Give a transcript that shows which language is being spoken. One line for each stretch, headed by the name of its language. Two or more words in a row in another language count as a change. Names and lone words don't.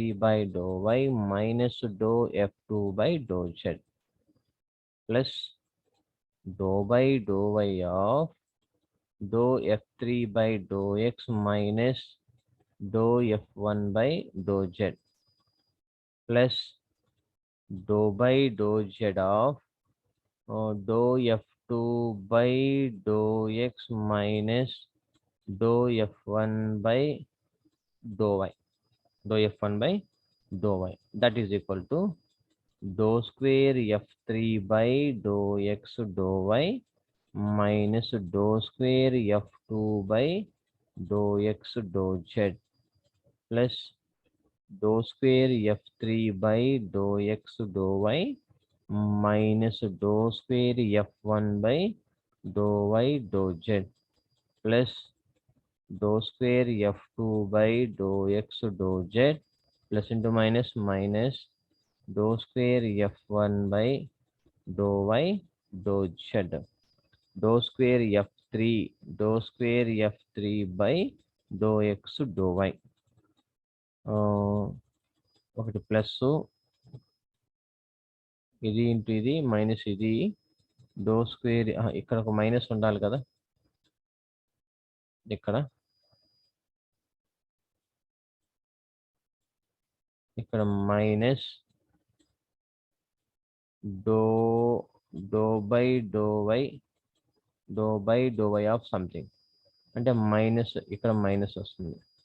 English: by dou y minus dou F2 by dou z plus dou by dou y of dou F3 by dou x minus dou F1 by dou z plus dou by dou z of dou F2 by dou x minus dou F1 by dou y. Dou F1 by dou y that is equal to dou square F3 by dou x dou y minus dou square F2 by dou x dou z plus dou square F3 by dou x dou y minus dou square F1 by dou y dou z plus dou square F2 by dou x dou z plus into minus minus dou square F1 by dou y dou z dou square F3 by dou x dou y
Telugu: ఒకటి ప్లస్ ఇది ఇంటూ ఇది మైనస్ ఇది
English: dou square
Telugu: ఇక్కడ ఒక మైనస్ ఉండాలి కదా ఇక్కడ
English: minus dou by dou y of something
Telugu: అంటే మైనస్ ఇక్కడ మైనస్ వస్తుంది